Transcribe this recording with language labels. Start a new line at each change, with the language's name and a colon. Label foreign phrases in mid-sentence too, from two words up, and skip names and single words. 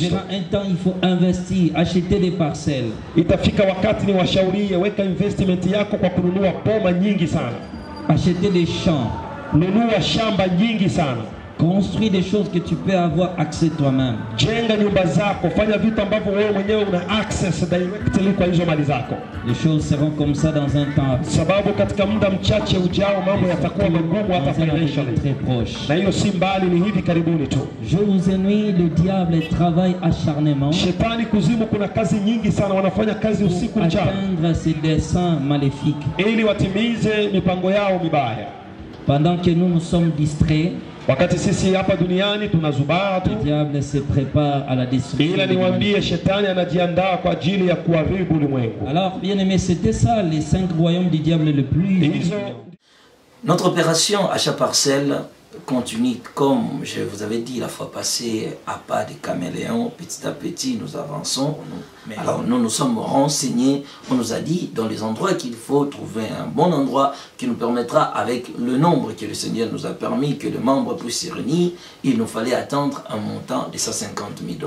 French: Arrivera un temps, il faut investir, acheter des parcelles.
Swahili: Itafika wakati ni washaurie, weka investment yako kwa kununua boma nyingi sana.
French: acheter des champs,
Swahili: nunua shamba nyingi sana,
French: construire des choses que tu peux avoir accès toi-même.
Swahili: jenga nyumba zako, fanya vitu ambavyo wewe mwenyewe una
English: access directly
Swahili: kwa hizo mali zako.
French: Les choses seront comme ça dans un temps,
Swahili: Sababu katika muda mchache ujao mambo yatakuwa magumu hata
French: dans un avenir
Swahili: financially.
French: très proche.
Swahili: Na hiyo si mbali, ni hivi karibuni tu.
French: Je vous ennuie, le diable travaille acharnement
Swahili: Shetani kuzimu kuna kazi nyingi sana, wanafanya kazi usiku
French: pour
Swahili: mchana
French: atteindre ses desseins maléfiques.
Swahili: ili watimize mipango yao mibaya.
French: Pendant que nous nous sommes distraits,
Swahili: Wakati sisi hapa duniani tunazubaa tu,
French: le diable se prépare à la destruction.
Swahili: ila
French: de
Swahili: niwaambie
French: l'humanité.
Swahili: shetani anajiandaa kwa ajili ya kuharibu ulimwengu.
French: Alors, bien aimé, c'était ça les 5 royaumes du diable le plus.
Swahili: Hizo
French: Notre opération Achat Parcelle continue, comme je vous avais dit la fois passée, à pas de caméléon. Petit à petit, nous avançons. Alors, nous nous sommes renseignés. On nous a dit dans les endroits qu'il faut trouver un bon endroit qui nous permettra, avec le nombre que le Seigneur nous a permis, que les membres puissent se réunir, il nous fallait attendre un montant de 150 000 $.